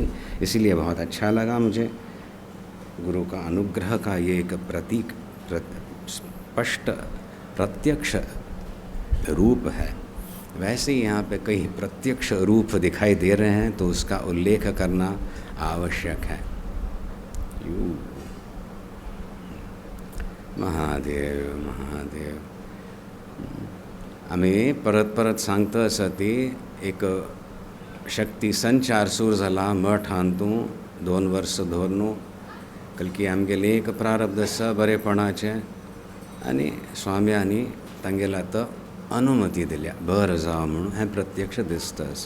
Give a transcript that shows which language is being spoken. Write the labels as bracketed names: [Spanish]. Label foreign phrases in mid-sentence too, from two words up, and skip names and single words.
[Hindi] इसीलिए बहुत अच्छा लगा मुझे। गुरु का अनुग्रह का ये एक प्रतीक स्पष्ट प्रत्यक्ष रूप है। वैसे ही यहाँ पे कई प्रत्यक्ष रूप दिखाई दे रहे हैं तो उसका उल्लेख करना आवश्यक है। महादेव महादेव। [Konkani] आम्ही परत परत सांगता आसती एक शक्ती संचार सुरू जाला मठ हांतूं 2 वर्स धरून कलकी आमगेलें एक प्रारब्ध आसा बरेपणाचें आनी स्वाम्यांनी तांगेल्या तो अनुमती दिल्या बरें जावं म्हणून हें प्रत्यक्ष दिसता आसा।